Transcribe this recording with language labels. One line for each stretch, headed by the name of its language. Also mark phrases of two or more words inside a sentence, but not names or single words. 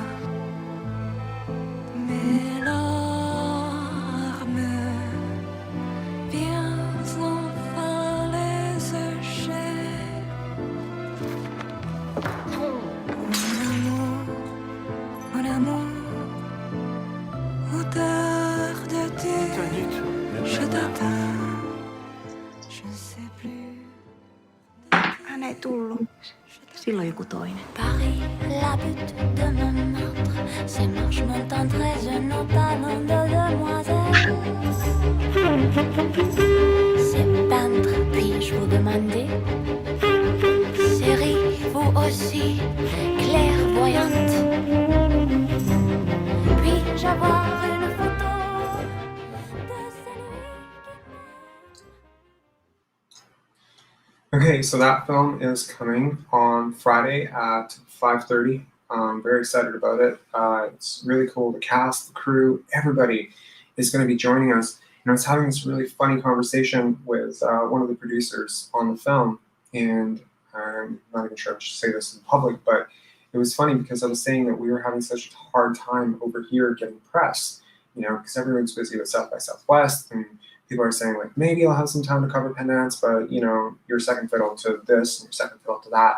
French: Mes larmes, viens enfin les sécher. Mon amour, odeur de thé, je t'attends, je ne sais plus.
Finnish: Hän ei tullut. Silloin joku toinen.
French: Paris, la butte de Montmartre, ces marches montant très nos talons de demoiselle. Ces peintres, puis-je vous demander, seriez-vous aussi clairvoyante? Puis-je avoir une photo de celui qui
English: Okay, so that film is coming on Friday at 5:30. I'm very excited about it. It's really cool. The cast, the crew, everybody is going to be joining us. And I was having this really funny conversation with one of the producers on the film, and I'm not even sure I should say this in public, but it was funny because I was saying that we were having such a hard time over here getting press, because everyone's busy with South by Southwest, and people are saying, like, maybe I'll have some time to cover Pendance, but, you're second fiddle to this and you're second fiddle to that.